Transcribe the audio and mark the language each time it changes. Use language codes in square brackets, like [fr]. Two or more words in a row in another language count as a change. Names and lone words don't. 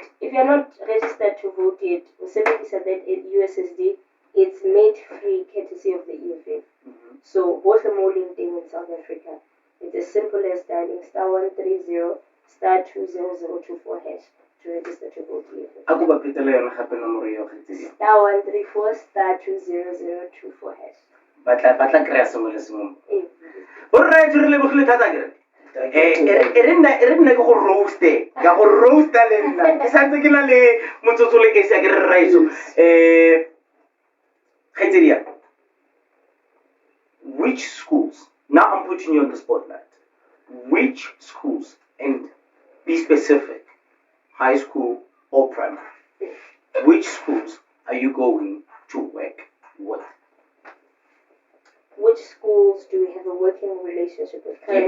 [en] If you're not registered to vote yet, said that USSD, it's made free courtesy of the EFF. So both are more linked in South Africa. It's as simple as dialing star 130 star 20024 hash to register to vote EFF. [tn] A go ba phetela yona gape nomoro yo kgetseng. [en] Star 134 star 20024 hash. [tn] Batla kry-a sengwe le sengwe. Borra re lebogile thata kere. E re nna ke go roaste. Ka go roasta le nna. Ke santse ke na le motsotso le ke sa ke re raiso. Kgetsedia. [en] Which schools? Now I'm putting you on the spotlight. Which schools, and be specific, high school or primary, which schools are you going to work with? Which schools do we have a working relationship with currently,